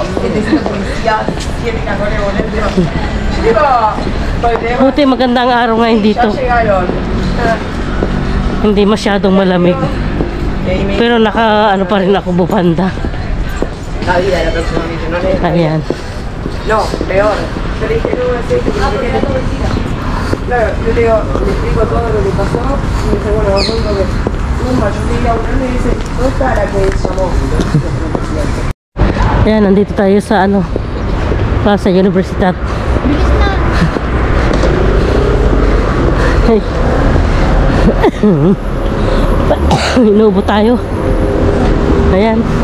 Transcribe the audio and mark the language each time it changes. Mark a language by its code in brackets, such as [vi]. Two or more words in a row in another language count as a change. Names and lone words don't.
[tl] Buti magandang araw ngayon dito. Hindi masyadong malamig. Pero pa rin ako bupanda. Ayan. [es] No, peor. Claro, yo le explico todo lo que pasó y me dice, bueno, vos que yo llegué a una y me dice, ¿dónde está la que llamó? [tl] Ayan, nandito tayo sa Plaza Universidad. Inuubo tayo. Ayan.